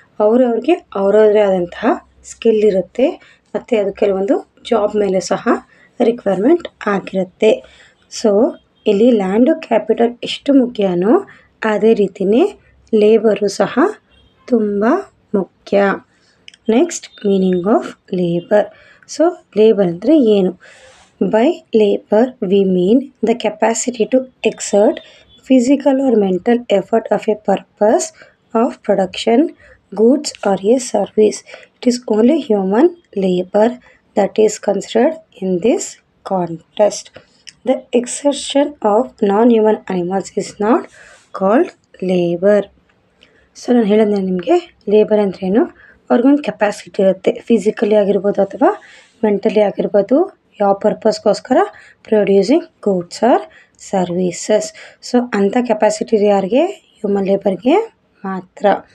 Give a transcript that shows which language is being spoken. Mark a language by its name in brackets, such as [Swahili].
[Kannada] ಅವ್ರವ್ರಿಗೆ ಅವರವರೇ ಆದಂತಹ ಸ್ಕಿಲ್ ಇರುತ್ತೆ, ಮತ್ತು ಅದು ಕೆಲವೊಂದು ಜಾಬ್ ಮೇಲೆ ಸಹ ರಿಕ್ವೈರ್ಮೆಂಟ್ ಆಗಿರುತ್ತೆ. ಸೊ ಇಲ್ಲಿ ಲ್ಯಾಂಡು ಕ್ಯಾಪಿಟಲ್ ಎಷ್ಟು ಮುಖ್ಯನೋ ಅದೇ ರೀತಿಯೇ ಲೇಬರು ಸಹ ತುಂಬ ಮುಖ್ಯ. Next, meaning of labour. So labour ಅಂದರೆ ಏನು? [English] By labour we mean the capacity to exert physical or mental effort of a purpose of production, goods or a service. It is only human labor that is considered in this context. The exertion of non-human animals is not called labor. [Kannada] So ನಾನು ಹೇಳಿದ್ರೆ ನಿಮಗೆ labour ಅಂದ್ರೇನು, ಅವ್ರಿಗೊಂದು capacity ಇರುತ್ತೆ, physically ಆಗಿರ್ಬೋದು ಅಥವಾ mentally ಆಗಿರ್ಬೋದು, ಯಾವ ಪರ್ಪಸ್ಗೋಸ್ಕರ, [English] Producing goods or services. [Kannada] So ಅಂಥ ಕೆಪಾಸಿಟಿ ಯಾರಿಗೆ? ಹ್ಯೂಮನ್ ಲೇಬರ್ಗೆ ಮಾತ್ರ.